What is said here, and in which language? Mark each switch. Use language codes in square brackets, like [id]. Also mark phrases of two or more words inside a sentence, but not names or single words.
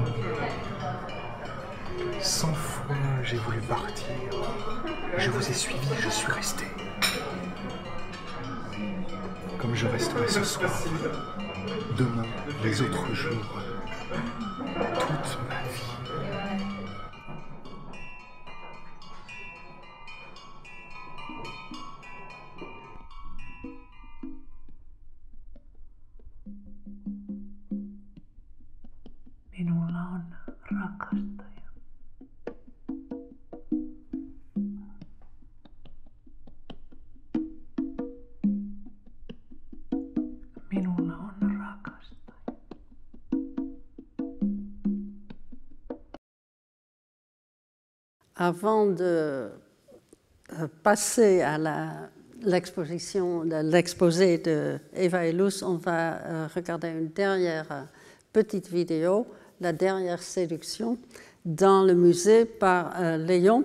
[fr] 100 fois j'ai voulu partir, je vous ai suivi, je suis resté. Comme je resterai ce soir, demain, les autres jours, toute ma vie. [fi] Minulla on rakastaja. Minulla on rakastaja. [fr] Avant de passer à l'exposé de Eva Illouz, on va regarder une dernière petite vidéo, la dernière séduction, dans le musée par Léon.